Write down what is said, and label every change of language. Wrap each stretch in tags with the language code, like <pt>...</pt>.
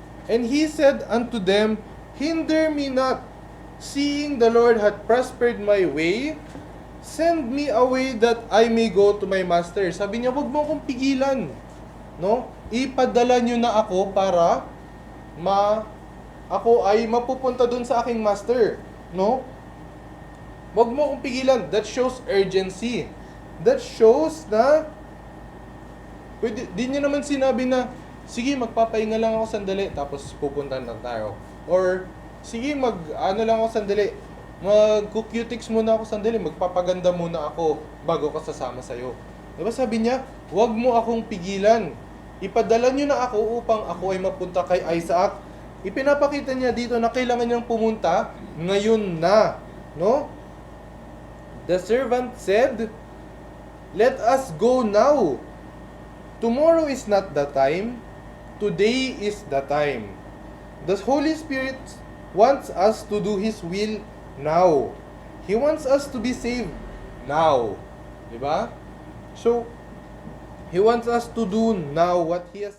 <en>And he said unto them, hinder me not, seeing the Lord had prospered my way, send me away that I may go to my master.</en> <tl>Sabi niya, wag mo akong pigilan, no? Ipadala niyo na ako para ako ay mapupunta dun sa aking master, no? Wag mo akong pigilan.</tl> <en>That shows urgency.</en> <tl>That shows na di niya naman sinabi na, sige, magpapahinga lang ako sandali, tapos pupunta na tayo. Or, sige, lang ako sandali, mag-cutics muna ako sandali, magpapaganda muna ako bago ka sasama sa'yo. Diba sabi niya, wag mo akong pigilan. Ipadala niyo na ako upang ako ay mapunta kay Isaac. Ipinapakita niya dito na kailangan niyang pumunta ngayon na, no?</tl> <en>The servant said, let us go now. Tomorrow is not the time. Today is the time. The Holy Spirit wants us to do His will now. He wants us to be saved now. Diba? So, He wants us to do now what He has</en>